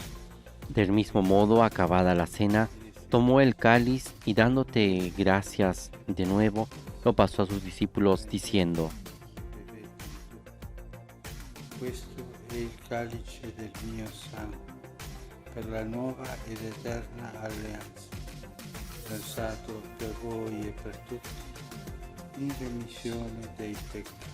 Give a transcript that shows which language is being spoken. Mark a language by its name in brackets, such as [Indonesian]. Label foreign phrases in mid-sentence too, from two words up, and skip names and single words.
[Spanish] Del mismo modo, acabada la cena, tomó el cáliz y dándote gracias de nuevo, lo pasó a sus discípulos diciendo: [Italian] bevete tutti. Questo è il calice del mio sangue, per la nuova ed eterna alleanza, versato per voi e per tutti, in remissione dei peccati.